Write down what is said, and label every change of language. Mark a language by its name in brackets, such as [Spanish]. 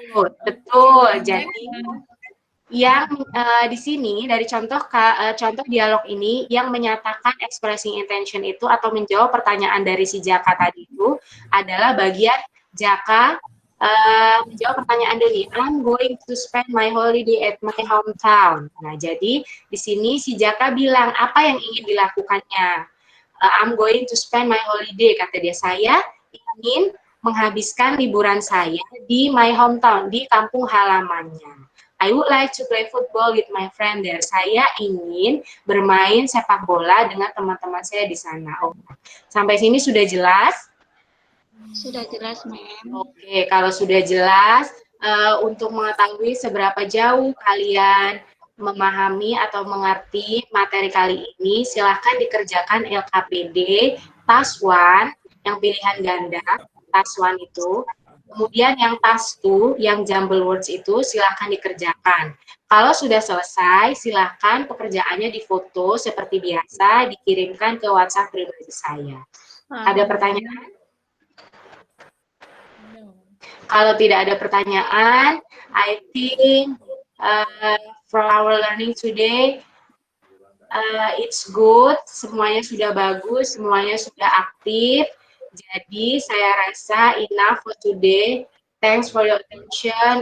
[English] good. [Indonesian] Betul. Jadi yang di sini dari contoh dialog ini yang menyatakan expressing intention itu atau menjawab pertanyaan dari si Jaka tadi itu adalah bagian Jaka menjawab pertanyaan Doni. [English] I'm going to spend my holiday at my hometown. [Indonesian] Nah, jadi di sini si Jaka bilang apa yang ingin dilakukannya. [English] I'm going to spend my holiday, [Indonesian] kata dia. Saya ingin menghabiskan liburan saya di [English] my hometown, [Indonesian] di kampung halamannya. [English] I would like to play football with my friend there. [Indonesian] Saya ingin bermain sepak bola dengan teman-teman saya di sana. Oh, sampai sini sudah jelas? Sudah jelas, Mem. Oke, kalau sudah jelas, untuk mengetahui seberapa jauh kalian memahami atau mengerti materi kali ini, silahkan dikerjakan LKPD task 1 yang pilihan ganda, task 1 itu. Kemudian yang task 2, yang jumble words itu silahkan dikerjakan. Kalau sudah selesai, silahkan pekerjaannya difoto seperti biasa, dikirimkan ke WhatsApp pribadi saya. Ada pertanyaan? [English] No. [Indonesian] Kalau tidak ada pertanyaan, [English] I think for our learning today, it's good. [Indonesian] Semuanya sudah bagus, semuanya sudah aktif. Jadi saya rasa [English] enough for today. Thanks for your attention.